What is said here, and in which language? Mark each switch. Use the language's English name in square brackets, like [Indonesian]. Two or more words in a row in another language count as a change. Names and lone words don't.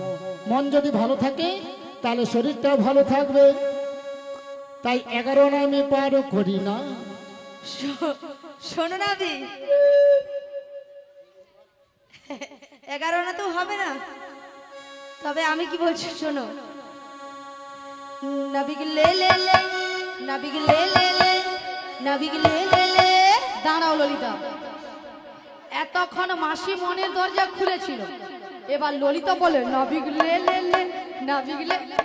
[Bangla] মন যদি ভালো থাকে তাহলে শরীরটাও ভালো থাকবে। তাই 11 আনায় আমি পার করি না। শোনো না দি, 11 না তো হবে না, তবে আমি কি বলছি শোনো। নবিগ লে লে লে, নবিগ লে লে লে, নবিগ লে লে লে। দাঁড়াও ললিতা, এতক্ষণ মাসি মনের দরজা খুলেছিল, এবার ললিতা বলে নবিগ লে লে লে, নবিগ লে।